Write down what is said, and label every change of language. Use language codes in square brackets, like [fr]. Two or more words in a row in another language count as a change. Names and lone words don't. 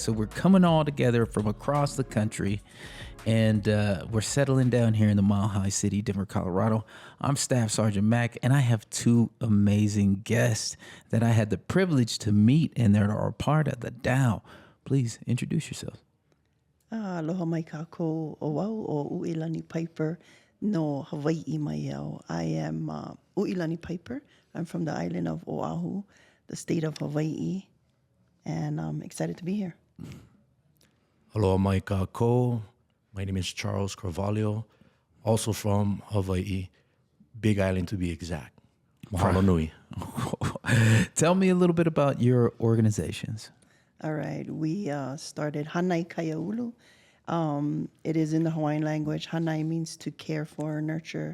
[en] So we're coming all together from across the country, and we're settling down here in the Mile High City, Denver, Colorado. I'm Staff Sergeant Mac, and I have two amazing guests that I had the privilege to meet, and they're a part of the Dow. Please introduce yourselves. [haw] Aloha mai kākou o wau o Uilani Pieper no Hawaii mai au. [en] I am Uilani Pieper. I'm from the island of Oahu, the state of Hawaii, and I'm excited to be here. [haw] Aloha mai kākou. [en] My name is Charles Cravalho, also from Hawaii, Big Island to be exact. [haw] Mahalo nui. [en] Tell me a little bit about your organizations. All right, we started Hanai Kaiaulu. It is in the Hawaiian language. Hanai means to care for, nurture.